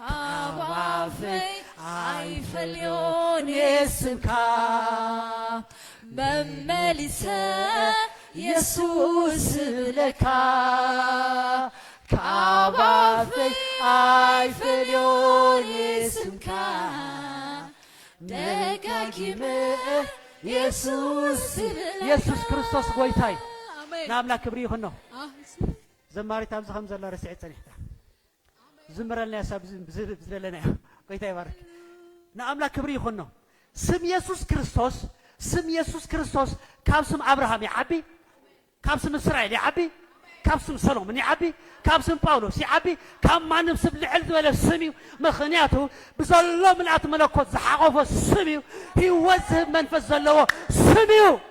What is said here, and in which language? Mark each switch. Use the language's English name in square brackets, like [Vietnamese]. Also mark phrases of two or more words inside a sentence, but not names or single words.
[Tigrinya] ኣይፈልዮን ስምካ መመሊሰ ኢየሱስ ብለካ ካብ ኣፈይ ኣይፈልዮን ስምካ ደጋጊመ ኢየሱስ ኢየሱስ ክርስቶስ ጎይታይ አሜን ናምላ ክብሪ ይሁን ነው ዘማሪት ኣብዚ ከም ዘላ ረሲዕ ፀኒሕታ ዝምረልና ያሳብ ዝለለና ጎይታ ይባርክ ናምላ ክብሪ ይሁን ነው ስም ኢየሱስ ክርስቶስ ካብ ስም አብርሃም ይዓቢ ካብ ስም እስራኤል ይዓቢ ካብ ስም ሰሎሞን ይዓቢ ካብ ስም ጳውሎስ ይዓቢ ካብ ማንም ስም ልዕል ዝበለ ስም እዩ ምክንያቱ ብዘሎ ምልኣት መለኮት ዝሓቆፎ ስም እዩ ህይወት ዝህብ መንፈስ ዘለዎ ስም እዩ